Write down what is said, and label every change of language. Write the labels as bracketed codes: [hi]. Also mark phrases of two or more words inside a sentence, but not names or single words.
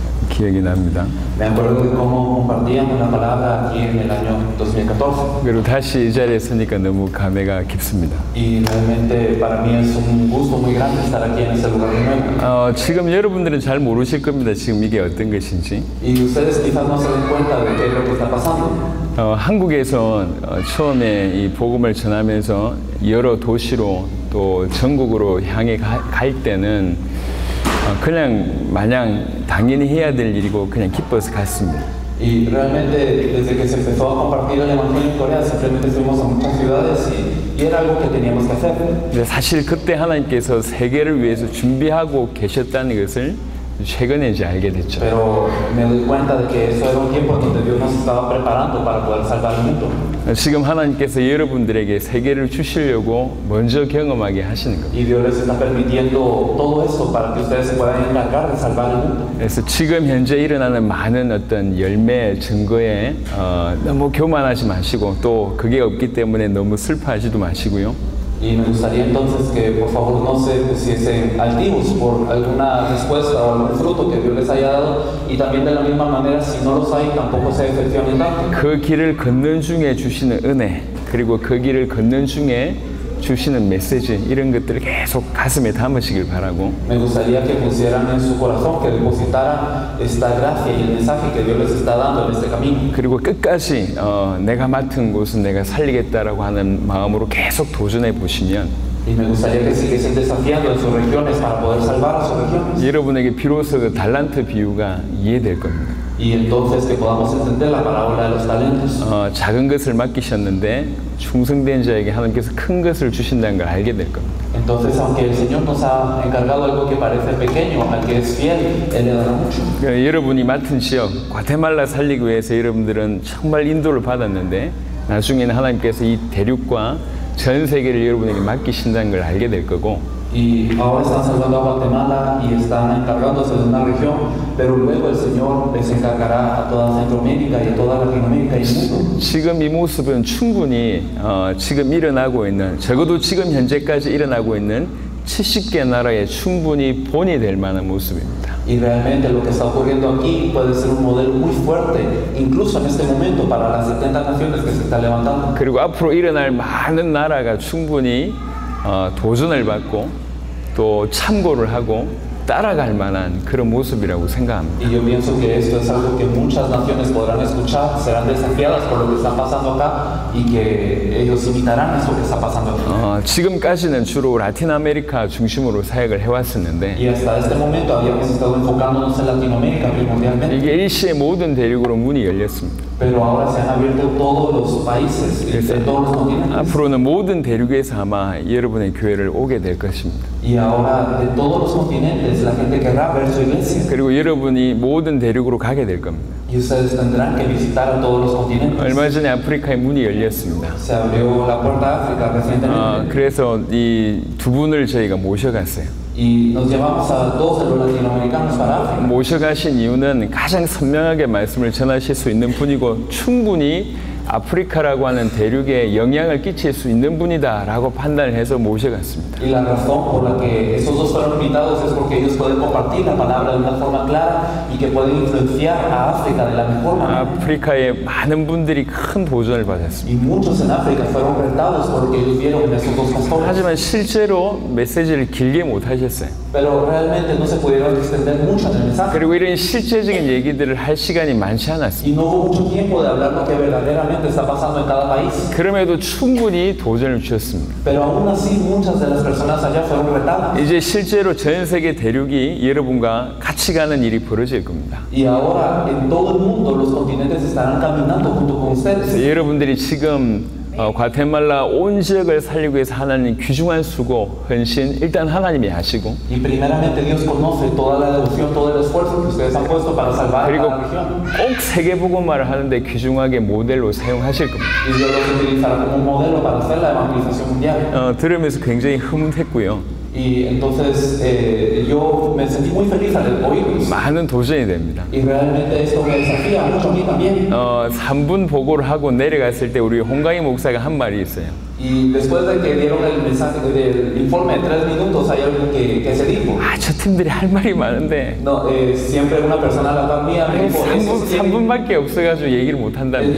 [ko] 기억이 납니다. [es] Me acuerdo de cómo compartíamos la palabra aquí en el año 2014. [ko] 그리고 다시 이 자리에 서니까 너무 감회가 깊습니다. [es] Y realmente para mí es un gusto muy grande estar aquí en este lugar de nuevo. [ko] 지금 여러분들은 잘 모르실 겁니다. 지금 이게 어떤 것인지. [es] Y ustedes quizás no se den cuenta de qué es lo que está pasando. [ko] 한국에서 처음에 이 복음을 전하면서 여러 도시로 또 전국으로 향해 갈 때는 그냥 마냥 당연히 해야 될 일이고 그냥 기뻐서 갔습니다. [es] Y realmente desde que se empezó a compartir el evangelio en Corea simplemente fuimos a muchas ciudades y era algo que teníamos que hacer. [ko] 근데 사실 그때 하나님께서 세계를 위해서 준비하고 계셨다는 것을 최근에 이제 알게 됐죠. [es] Pero me doy cuenta de que eso era un tiempo donde Dios nos estaba preparando para poder salvar el mundo. [ko] 지금 하나님께서 여러분들에게 세계를 주시려고 먼저 경험하게 하시는 겁니다. [es] Y Dios les está permitiendo todo esto para que ustedes se puedan encargar de salvar el mundo. [ko] 그래서 지금 현재 일어나는 많은 어떤 열매 증거에 너무 교만하지 마시고 또 그게 없기 때문에 너무 슬퍼하지도 마시고요. [es] Y me gustaría entonces que por favor no se pusiesen altivos por alguna respuesta o algún fruto que Dios les haya dado y también de la misma manera si no los hay tampoco se decepcionen tanto. [ko] 그 길을 걷는 중에 주시는 은혜 그리고 그 길을 걷는 중에 주시는 메시지 이런 것들을 계속 가슴에 담으시길 바라고. [es] Me gustaría que pusieran en su corazón, que depositaran esta gracia y el mensaje que Dios les está dando en este camino. [ko] 그리고 끝까지 내가 맡은 곳은 내가 살리겠다라고 하는 마음으로 계속 도전해 보시면. [es] Y me gustaría que siguiesen desafiando en sus regiones para poder salvar a sus regiones. [ko] 여러분에게 비로소 그 달란트 비유가 이해될 겁니다. [es] Y entonces que podamos entender la parábola de los talentos. [ko] 작은 것을 맡기셨는데 충성된 자에게 하나님께서 큰 것을 주신다는 걸 알게 될 겁니다. [es] Entonces, aunque el Señor nos ha encargado algo que parece pequeño, al que es fiel, Él le dará mucho. [ko] 여러분이 맡은 지역, 과테말라 살리기 위해서 여러분들은 정말 인도를 받았는데 나중에는 하나님께서 이 대륙과 전 세계를 여러분에게 맡기신다는 걸 알게 될 거고. [es] Y ahora están salvando a Guatemala y están encargándose de una región, pero luego el Señor les encargará a toda Centroamérica y a toda Latinoamérica y el mundo. [ko] 지금 이 모습은 충분히 지금 일어나고 있는, 적어도 지금 현재까지 일어나고 있는 70개 나라에 충분히 본이 될 만한 모습입니다. [es] Y realmente lo que está ocurriendo aquí puede ser un modelo muy fuerte, incluso en este momento para las 70 naciones que se están levantando. [ko] 그리고 앞으로 일어날 많은 나라가 충분히 도전을 받고 또 참고를 하고 따라갈 만한 그런 모습이라고 생각합니다. [es] Y yo pienso que esto es algo que muchas naciones podrán escuchar, serán desafiadas por lo que está pasando acá y que ellos imitarán eso que está pasando aquí. [ko] 지금까지는 주로 라틴 아메리카 중심으로 사역을 해왔었는데 [es] Y hasta este momento habíamos estado enfocándonos en Latinoamérica primordialmente. [ko] 이게 일시의 모든 대륙으로 문이 열렸습니다. [es] Pero ahora se han abierto todos los países, de todos los continentes. [ko] 앞으로는 모든 대륙에서 아마 여러분의 교회를 오게 될 것입니다. [es] Y ahora de todos los continentes la gente querrá ver su iglesia. [ko] 그리고 여러분이 모든 대륙으로 가게 될 겁니다. [es] Y ustedes tendrán que visitar a todos los continentes. [ko] 얼마 전에 아프리카의 문이 열렸습니다. [es] Se abrió la puerta a África recientemente. [ko] 그래서 이 두 분을 저희가 모셔갔어요. [es] Y nos llevamos a dos de los latinoamericanos para África. [ko] 모셔가신 이유는 가장 선명하게 말씀을 전하실 수 있는 분이고 충분히 아프리카라고 하는 대륙에 영향을 끼칠 수 있는 분이다라고 판단을 해서 모셔갔습니다. [es] Y la razón por la que esos dos fueron invitados es porque ellos pueden compartir la palabra de una forma clara y que pueden influenciar a África de la mejor manera. [ko] 아프리카의 많은 분들이 큰 도전을 받았습니다. [es] Y muchos en África fueron retados por lo que ellos vieron en esos dos pastores. [ko] 하지만 실제로 메시지를 길게 못 하셨어요. [es] Pero realmente no se pudieron extender mucho en el mensaje. [ko] 그리고 이런 실제적인 얘기들을 할 시간이 많지 않았습니다. [es] Y no hubo mucho tiempo de hablar lo que verdaderamente está pasando en cada país. [ko] 그럼에도 충분히 도전을 주셨습니다. [es] Pero aún así muchas de las personas allá fueron retadas. [ko] 이제 실제로 전 세계 대륙이 여러분과 같이 가는 일이 벌어질 겁니다. [es] Y ahora en todo el mundo los continentes estarán caminando junto con ustedes. [ko] 여러분들이 지금 과테말라 온 지역을 살리기 위해서 하나님 귀중한 수고, 헌신 일단 하나님이 하시고 [es] Y primeramente Dios conoce toda la devoción, todo el esfuerzo que ustedes han puesto para salvar a [ko] 그리고 [es] la región. [ko] 꼭 세계복음화를 하는데 귀중하게 모델로 사용하실 겁니다. [es] Y Dios los utilizará como modelo para hacer la evangelización mundial. [ko] 들으면서 굉장히 흐뭇했고요. [es] Y entonces yo me sentí muy feliz al oírlos. [ko] 많은 도전이 됩니다. [es] Y realmente esto me desafía mucho a mí también. [ko] 3분 보고를 하고 내려갔을 때 우리 홍강희 목사가 한 말이 있어요. [es] Y después de que dieron el mensaje del informe de 3 minutos, hay algo que se dijo. [ko] 저 팀들이 할 말이 많은데 [es] No, siempre una persona a la par mía me dijo, [ko] 3분밖에 없어가지고 얘기를 못 한다는.